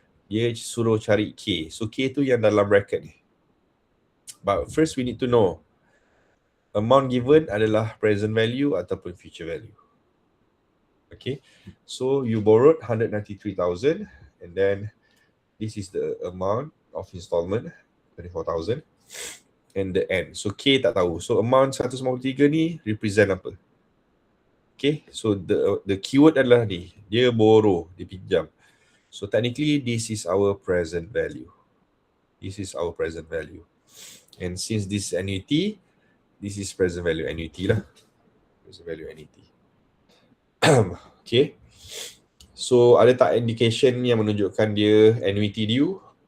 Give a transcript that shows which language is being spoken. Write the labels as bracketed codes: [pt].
[ms] Dia suruh cari K. [en] So [ms] K tu yang dalam bracket ni. [en] But first we need to know, amount given adalah present value ataupun future value. Okay, so you borrowed 193,000 and then this is the amount of installment, 24,000 and the N. [ms] So K tak tahu. So amount 153 ni represent apa? [en] Okay, so the keyword [ms] adalah ni. Dia borrow, dia pinjam. [en] So technically this is our present value. This is our present value. And since this is annuity, this is present value annuity lah. Present value annuity. Okay. So [ms] ada tak [en] indication [ms] yang menunjukkan dia [en] annuity due?